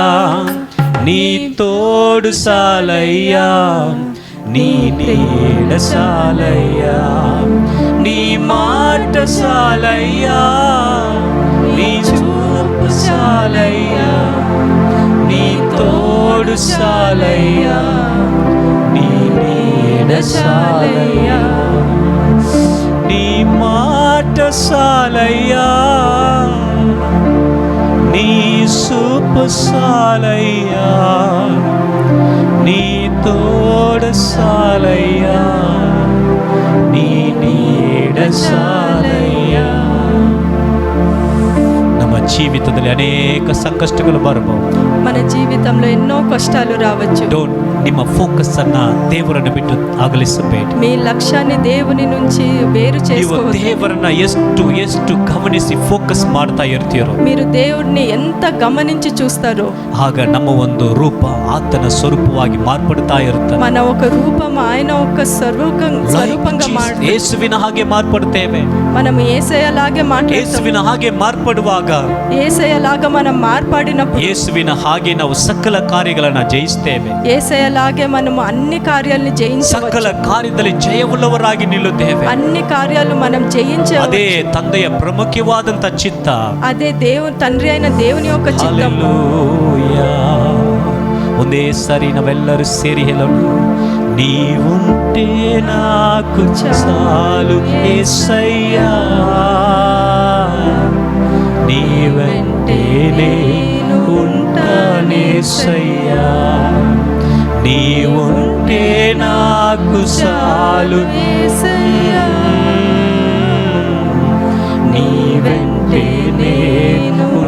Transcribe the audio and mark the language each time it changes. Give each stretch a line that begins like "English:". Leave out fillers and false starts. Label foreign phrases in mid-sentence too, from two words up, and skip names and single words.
Telugu: నీ తోడు సాలయ్యా, నీ నీడ సాలయ్యా, నీ మాట సాలయ్యా, నీ చూపు సాలయ్యా, నీ తోడు సాలయ్యా, నీ నీడ సాలయ్యా, నీ మాట సాలయ్యా, నీ సూపు సాలయ్యా, నీ తోడు సాలయ్యా, నీ నీడ సాలయ్యా.
Kannada: ನಮ್ಮ ಜೀವಿತದಲ್ಲಿ ಅನೇಕ ಸಂಕಷ್ಟಗಳು ಬರಬಹುದು.
Telugu: మన జీవితంలో ఎన్నో కష్టాలు రావచ్చు.
Kannada: ಡೋಂಟ್ ನಿಮ್ಮ ಫೋಕಸ್ ಅನ್ನ ದೇವರನ್ನು ಬಿಟ್ಟು ಅಗಲಿಸಬೇಡಿ.
Telugu: మీ లక్ష్యాన్ని దేవుని నుంచి వేరు
Kannada: ನೀವು
Telugu: చేసుకోవద్దు.
Kannada: ದೇವರನ್ನ ಎಷ್ಟು ಗಮನಿಸಿ ಫೋಕಸ್ ಮಾಡ್ತಾ ಇರ್ತೀರೋ
Telugu: మీరు దేవుణ్ణి ఎంత గమనించి చూస్తారో
Kannada: ಆಗ ನಮ್ಮ ಒಂದು ರೂಪ ಆತನ ಸ್ವರೂಪವಾಗಿ ಮಾರ್ಪಡ್ತಾ ಇರುತ್ತದೆ.
Telugu: మన ఒక రూపం ఆయన ఒక స్వరూపంగా మారుతుంది.
Kannada: ಯೇಸುವಿನ ಹಾಗೆ ಮಾರ್ಪಡ್ತೇವೆ.
Telugu: మనం యేసయ్యలాగే మాట్లాడతాం.
Kannada: ಯೇಸುವಿನ ಹಾಗೆ ಮಾರ್ಪಡುವಾಗ
Telugu: యేసయ్యలాగా మనం మార్పడినప్పుడు
Kannada: ಯೇಸುವಿನ ಹಾಗೆ ನಾವು ಸಕಲ ಕಾರ್ಯಗಳನ್ನ ಜಯಿಸ್ತೇವೆ.
Telugu: యేసయ్యలాగే మనము అన్ని కార్యాలను
Kannada: ಸಕಲ
Telugu: జయించవచ్చు.
Kannada: ಕಾರ್ಯದಲ್ಲಿ ಜಯವುಳ್ಳವರಾಗಿ ನಿಲ್ಲುತ್ತೇವೆ.
Telugu: అన్ని కార్యాలు మనం
Kannada: ಅದೇ
Telugu: జయించవచ్చు.
Kannada: ತಂದೆಯ ಪ್ರಮುಖವಾದಂತ ಚಿತ್ತ.
Telugu: అదే తండ్రి అయిన దేవుని యొక్క చిత్తం. హల్లెలూయా.
Kannada: ಒಂದೇ ಸಾರಿ ನಾವೆಲ್ಲರೂ ಸೇರಿ ಹೇಳೋಣ,
Telugu: నీవుంటే నాకు చాలు యేసయ్యా, ನೀವೆಂటే నేను ఉంటానేసయ్యా, నీవుంటే నాకు చాలు యేసయ్యా, నీవెంటే నేను